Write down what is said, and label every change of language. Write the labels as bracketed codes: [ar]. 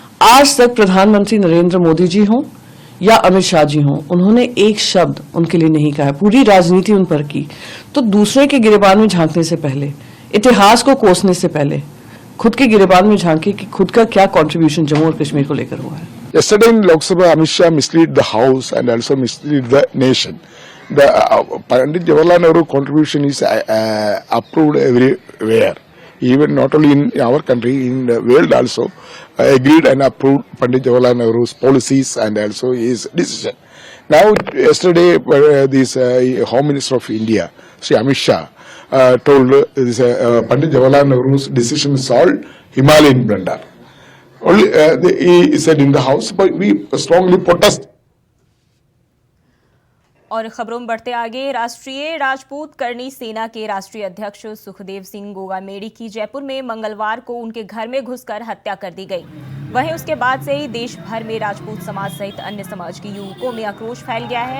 [hi] आज तक प्रधानमंत्री नरेंद्र मोदी जी हों या अमित शाह जी हों, उन्होंने एक शब्द उनके लिए नहीं कहा है। पूरी राजनीति उन पर की। तो दूसरे के गिरबान में झांकने से पहले, इतिहास को कोसने से पहले खुद के गिरेबान में झांके कि खुद का क्या कंट्रीब्यूशन जम्मू और कश्मीर को लेकर हुआ है। [en] Yesterday in Lok Sabha, Amit Shah misled the House and also misled the nation. The Pandit Jawaharlal Nehru contribution is approved everywhere. Even not only in our country, in the world also, agreed and approved Pandit Jawaharlal Nehru's policies and also his decision. Now, yesterday, this Home Minister of India, Sri Amit Shah, told this Pandit Jawaharlal Nehru's decision solved Himalayan blunder. Only he said in the House, but we strongly protest. [hi] और खबरों में बढ़ते आगे, राष्ट्रीय राजपूत करनी सेना के राष्ट्रीय अध्यक्ष सुखदेव सिंह गोगामेड़ी की जयपुर में मंगलवार को उनके घर में घुसकर हत्या कर दी गई। वहीं उसके बाद से ही देश भर में राजपूत समाज सहित अन्य समाज के युवकों में आक्रोश फैल गया है।